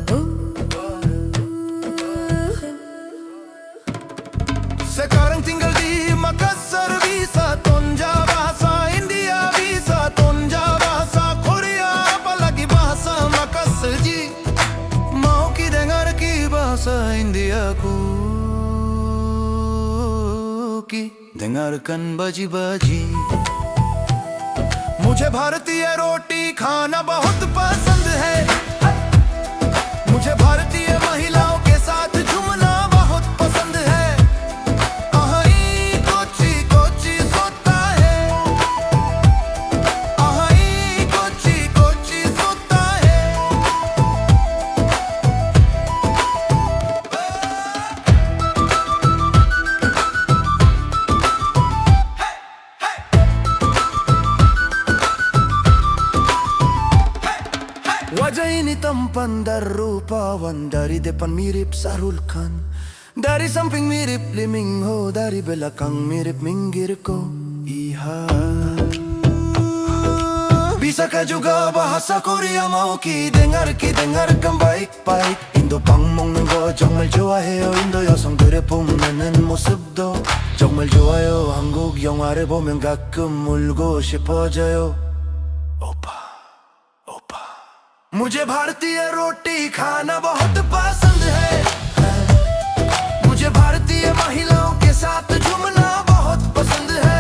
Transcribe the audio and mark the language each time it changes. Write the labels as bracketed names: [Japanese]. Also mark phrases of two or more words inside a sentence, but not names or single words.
[Indonesian] Sekarang tinggal di Makassar, bisa tonja bahasa India, bisa tonja bahasa Korea, apalagi bahasa Makassar ji. Mau ki dengar ki bahasa Indiaku ki. Dengarkan baji-baji. [Hindi] मुझे भारतीय रोटी खाना बहुत पसंद है, मुझे भारतीय महिलाओं के साथ झूमना बहुत पसंद है। आई कोची कोची सोता है, आई कोची कोची सोता है। [Indonesian] Wajah ini tampan dan rupawan, dari depan mirip Sahrul Khan, dari samping mirip Lee Min Ho, dari belakang mirip Minggir Ko. Iya. Bisakah juga bahasa Korea? mau ki dengarkan baik-baik. [Korean] 인도 빵 먹는 거 정말 좋아해요. 인도 여성들의 뽐내는 모습도 정말 좋아요. 한국 영화를 보면 가끔 울고 싶어져요. [Hindi] 오빠 मुझे भारतीय रोटी खाना बहुत पसंद है, मुझे भारतीय महिलाओं के साथ झूमना बहुत पसंद है।